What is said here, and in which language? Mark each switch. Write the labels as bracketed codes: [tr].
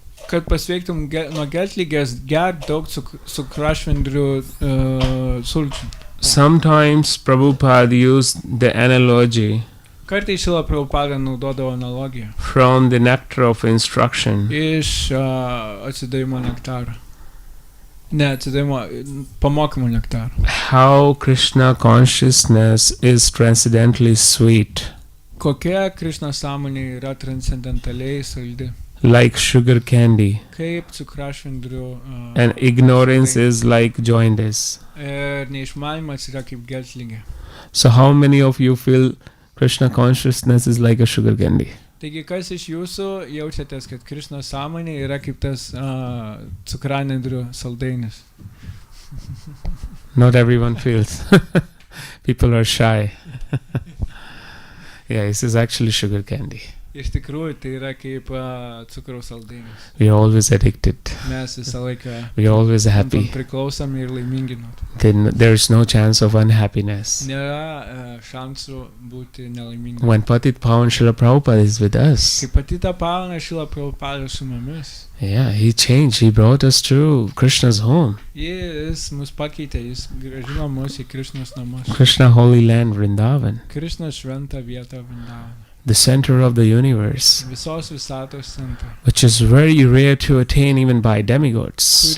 [lt] Kad pasveiktum nuo geltligės, gerk daug cukrašvendrių sulčių. [en] Sometimes Prabhupada used the analogy [lt] Kartais Šrila Prabhupada naudodavo analogiją [en] from the nectar of instruction. [lt] iš atsidavimo nektaro. Ne, atsidavimo pamokymo nektaro. [en] How Krishna consciousness is transcendently sweet, [lt] Kokia Krishna sąmonė yra transcendentaliai saldi. [en] like sugar candy, [lt] Kaip cukrašvendrių [en] and ignorance is like jaundice. [lt] ir neišmanimas yra kaip geltligė. [en] So how many of you feel Krishna consciousness is like a sugar candy? [lt] Taigi, kas iš jūsų jaučiatės, kad Krishna sąmonė yra kaip tas cukranendrių saldainis? [en] Not everyone feels. People are shy. Yeah, this is actually sugar candy. [lt] Iš tikrųjų, tai yra kaip cukraus saldainis. [en] We are always addicted. [lt] Mes visą laiką [en] We are always happy. [lt] priklausomi ir laimingi nuo to. [en] Then there is no chance of unhappiness. [lt] Nėra šansų būti nelaimingi. [en] When Patit Pavan Srila Prabhupada is with us, [lt] Kaip Patita Pavana Šrila Prabhupada su mumis, [en] yeah, he changed. He brought us to Krishna's home, [lt] jis mus pakeitė, jis grąžino mus į Krišnos namus. [en] Krishna Holy Land, Vrindavan, [lt] Krišnos šventą vietą Vrindavan. [en] the center of the universe, [lt] Visos visatos centrą. [en] which is very rare to attain even by demigods.